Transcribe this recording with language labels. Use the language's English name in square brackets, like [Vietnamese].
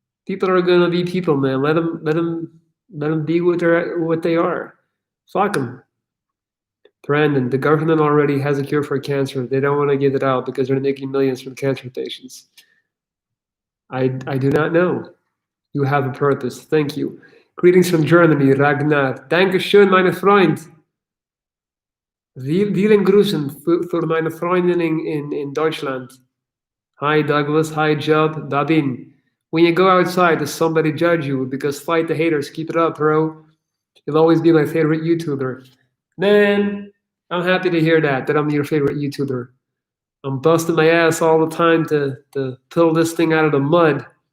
[English] People are gonna be people, man. Let them be what they are. Fuck them. Brandon, the government already has a cure for cancer. They don't want to give it out because they're making millions from cancer patients. I do not know. You have a purpose. Thank you. Greetings from Germany, Ragnar. [German] Dankeschön, meine Freund. Vielen Grüßen für meine Freundinnen in Deutschland. [English] Hi, Douglas. Hi, Job. Dabin. When you go outside, does somebody judge you? Because fight the haters. Keep it up, bro. You'll always be my favorite YouTuber. Man, I'm happy to hear that I'm your favorite YouTuber. I'm busting my ass all the time to pull this thing out of the mud.